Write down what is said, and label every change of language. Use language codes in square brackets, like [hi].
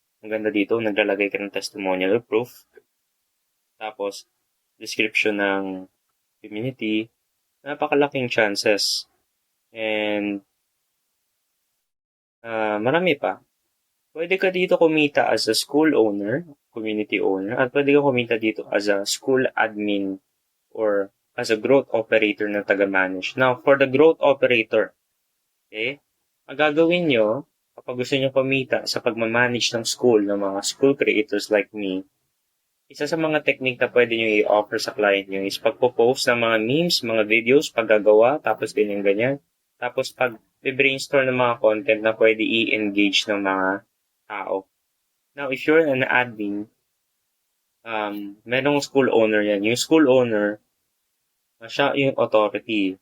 [tl] Ang ganda dito, naglalagay ka ng testimonial or proof. Tapos, description ng community. Napakalaking chances. And marami pa. Pwede ka dito kumita as a school owner, community owner, at pwede ka kumita dito as a school admin or as a growth operator na taga-manage. Now, for the growth operator, okay, ang gagawin nyo, kapag gusto nyo kumita sa pagmamanage ng school, ng mga school creators like me, isa sa mga technique na pwede nyo i-offer sa client nyo is pagpo-post ng mga memes, mga videos, paggagawa, tapos ganyan-ganyan. Tapos pag-brainstorm ng mga content na pwede i-engage ng mga tao. [en] Now, if you're an admin, merong school owner yan. [tl] Yung school owner, siya yung authority.